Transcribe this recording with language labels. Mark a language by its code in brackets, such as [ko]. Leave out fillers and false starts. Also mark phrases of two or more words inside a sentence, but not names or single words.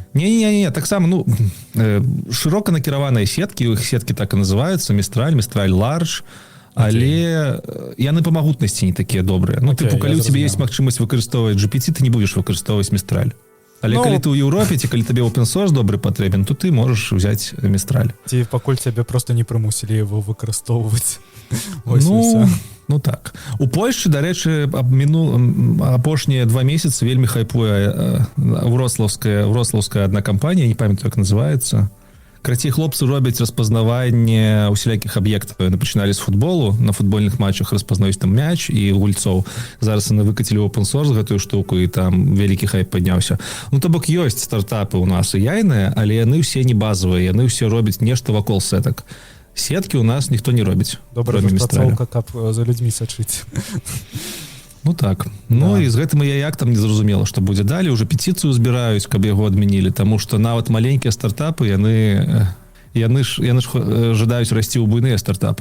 [be] Не, таксама, ну, шырока накіраваныя сеткі, у іх сеткі так і называюцца, Містраль Large, але яны па магутнасці не такія добрыя. Ну, типу, калі у цябе ёсць магчымасць выкарыстоўваць GPT, ты не будзеш выкарыстоўваць Містраль. Але калі ты ў Еўропе, ці калі табе [en] open source [be] добры патрэбен, то ты можаш взяць Містраль. Ці пакуль цябе проста не прымусілі его выкарыстоўваць. Ну так. У Польшчы, дарэчы, апошнія 2 месяцы вельмі хайпуе вроцлаўская адна кампанія, не памятаю, як называецца. Карацей, хлопцы робяць распазнаванне усялякіх аб'ектаў. Яны пачыналі з футболу, на футбольных матчах распазнаюць там мяч і гульцоў. Зараз яны выкацілі [en] open source [be] гэтую штуку, і там вялікі хайп падняўся. Ну, то бок ёсць стартапы ў нас і яйныя, але яны ўсе не базавыя, яны ўсе робяць нешта вакол сетак. Сеткі ў нас ніхто не робіць. Добрая распрацоўка, каб за людзьмі сачыць. Ну так. Ну і з гэтым AI-актам незразумела, што будзе далей. Уже петыцыю збіраюць, каб яго адмянілі, таму што нават маленькія стартапы, яны ж жадаюць расці ў буйныя стартапы.